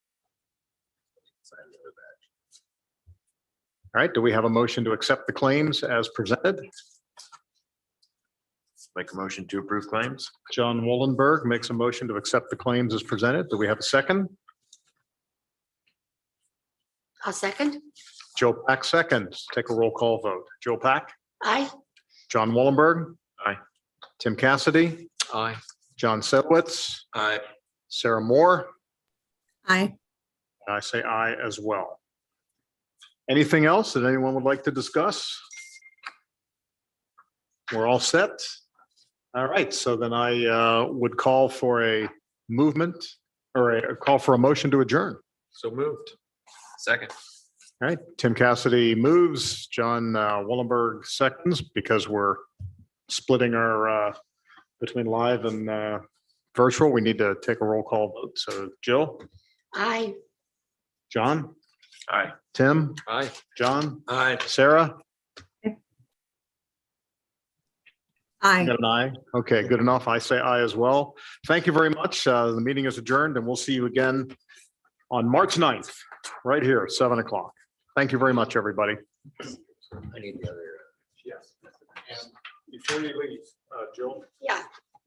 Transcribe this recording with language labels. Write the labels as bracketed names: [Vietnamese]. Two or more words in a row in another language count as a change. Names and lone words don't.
[English] All right, do we have a motion to accept the claims as presented? Make a motion to approve claims. John Wollenberg makes a motion to accept the claims as presented. Do we have a second? I'll second. Joe Pack seconds. Take a roll call vote. Joe Pack, Aye. John Wollenberg. Aye. Tim Cassidy, Aye. John Sedlitz, Aye. Sarah Moore. Aye. I say aye as well. Anything else that anyone would like to discuss? We're all set. All right, so then I would call for a movement or a call for a motion to adjourn. So moved. Second. All right, Tim Cassidy moves, John Wollenberg seconds because we're splitting our between live and virtual. We need to take a roll call vote. So Jill, Aye. John, Aye. Tim, Aye. John, Aye. Sarah. Aye. Got an aye? Okay, good enough. I say aye as well. Thank you very much. The meeting is adjourned and we'll see you again on March 9th, right here, 7 o'clock. Thank you very much, everybody. I need the other. Yes. And before you leave, Jill,